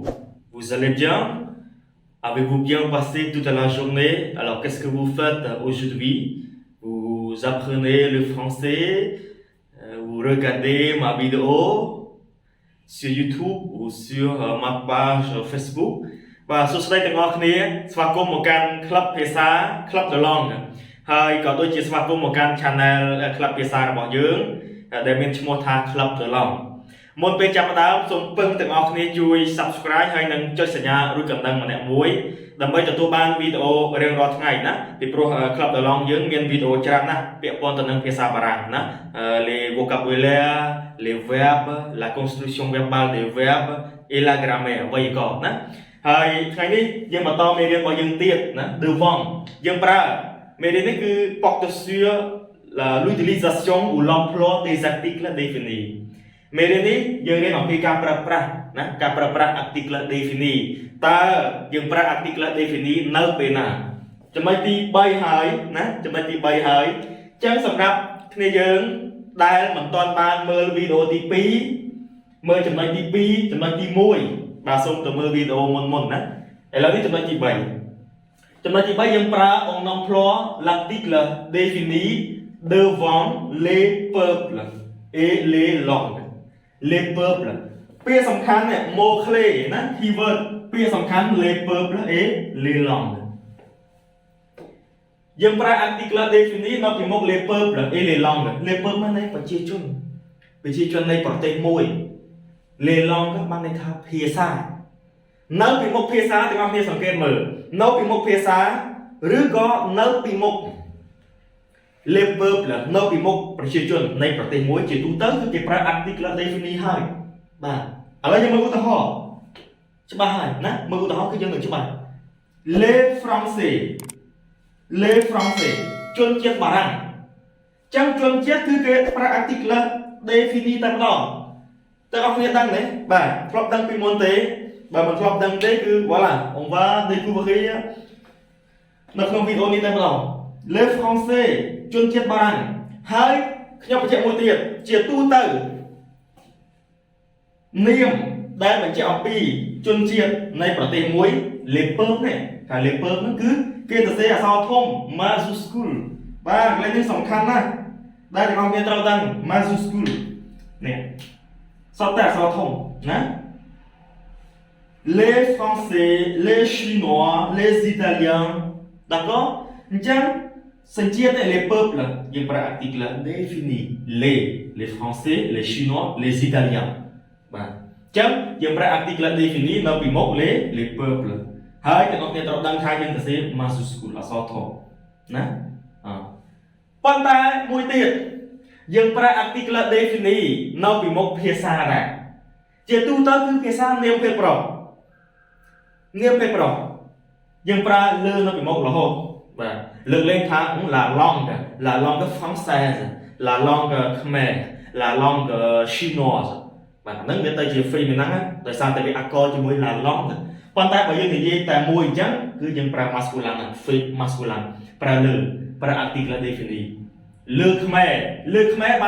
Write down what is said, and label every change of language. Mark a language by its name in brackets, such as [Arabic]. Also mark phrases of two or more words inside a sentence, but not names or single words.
[French] Vous allez bien? Avez-vous bien passé toute la journée? Alors qu'est-ce que vous faites aujourd'hui? Vous apprenez le français, vous regardez ma vidéo sur YouTube ou sur ma page Facebook. [Khmer] Vàសួស្តីទាំងអស់គ្នាស្វាគមន៍មកកាន់ Club ភាសា Club de Langue ហើយក៏ដូចជាស្វាគមន៍មកកាន់ Channel Club ភាសារបស់យើងដែលមានឈ្មោះថា Club de Langue មុនពេលចាប់ផ្ដើមសូមពឹងទាំងអស់គ្នាជួយ Subscribe ហើយនិងចុចសញ្ញារូបកណ្ដឹងម្នាក់មួយ ដើម្បីទទួលបានវីដេអូរៀងរាល់ថ្ងៃណាពីព្រោះ Club de Langue យើងមានវីដេអូច្រើនណាស់ពាក់ព័ន្ធទៅនឹងភាសាបារាំងណា [French] les vocabulaire les verbes la construction verbale des verbes et la grammaire [Khmer] វេយ្យាករណ៍ណា ហើយថ្ងៃនេះយើងបន្តមេរៀនរបស់យើងទៀតណា devant យើងប្រើមេរៀននេះគឺ [French] porte sur l'utilisation ou l'emploi des articles définis [Khmer] មេរៀននេះយើងរៀនអំ ពីការប្រើប្រាស់ណាការប្រើប្រាស់ [French] article définis [Khmer] តើយើងប្រើ [French] article définis [Khmer] នៅពេលណាចំណុចទី3ហើយ ណាចំណុចទី3ហើយអញ្ចឹងសម្រាប់គ្នាយើងដែលមិនទាន់បានមើលវីដេអូទី2មើលចំណុចទី2ចំណុចទី1បាទសូមទៅមើលវីដេអូមុនណាឥឡូវនេះចំណុចទី3ចំណុចទី3យើងប្រើ [French] on emploie l'article défini devant les peuples et les langues les peuples [Khmer] ពាក្យសំខាន់នេះ [French] mot clé [Khmer] ណា keyword ពាក្យសំខាន់ [French] les peuples et les langues [Khmer] យើងប្រើ [French] article défini [Khmer] នៅពីមុខ [French] les peuples et les langues les peuples [Khmer] មានន័យប្រជាជននៃប្រទេស មួយ les langues បានន័យថាភាសានៅពីមុខភាសាទាំងអស់គ្នាសង្កេតមើលនៅពីមុខភាសាឬក៏នៅពីមុខ [French] les peuples [Khmer] នៅពីមុខប្រជាជននៃប្រទេសមួយជាទូទៅគឺគេប្រើ [French] article défini [Khmer] ហើយបាទឥឡូវយើងមើលឧទាហរណ៍ច្បាស់ហើយណាមើលឧទាហរណ៍គឺយើងនឹងច្បាស់ [French] les français [Khmer] ជនជាតិបារាំងចឹងជនជាតិគឺគេប្រើ [French] article défini [Khmer] តែម្ដងតើអស់គ្នាដឹងទេបាទធ្លាប់ដឹងពីមុនទេបើមិនធ្លាប់ដឹងទេគឺ [French] voilà on va découvrir [Khmer] នៅក្នុងវីដេអូនេះតែម្ដង [French] les français [Khmer] ជនជាតិបារាំងហើយខ្ញុំបញ្ជាក់មួយទៀតជាទូទៅ នាមដែលបញ្ជាក់អំពីជនជាតិនៃប្រទេសមួយ [French] les peuples [Khmer] នេះថា [French] les peuples [Khmer] ហ្នឹងគឺគេសរសេរអក្សរធំ majuscule បាទកន្លែងនេះសំខាន់ណាស់ដែលទាំងអស់គ្នាត្រូវដឹង majuscule នេះសតតែអក្សរធំណា [French] les français les chinois les italiens d'accord [Khmer] អញ្ចឹងសញ្ជាតិ [French] les peuples [Khmer] យើងប្រើ [French] article défini les français les chinois les italiens [Khmer] បាទអញ្ចឹងយើងប្រើ [French] article défini [Khmer] នៅពីមុខ [French] les peuples [Khmer] ហើយទាំងអស់គ្នាត្រូវដឹងថាយើងសរសេរ majuscule អក្សរធំណាប៉ុន្តែមួយទៀតយើងប្រើ [French] article défini [Khmer] នៅពីមុខភាសាដែរជាទូទៅគឺភាសានាមពេលប្រុស យើងប្រើលើនៅពីមុខរហូតបាទលើកលែងថា [French] la langue française la langue khmer la langue chinoise [Khmer] បាទហ្នឹងវាទៅជា féminin ដោយសារតែវាអក្សរជាមួយ [French] la langue [Khmer] ប៉ុន្តែបើយើងនិយាយតែមួយអញ្ចឹងគឺយើងប្រើ masculin ប្រើ [French] article défini [Khmer] លើខ្មែរបាន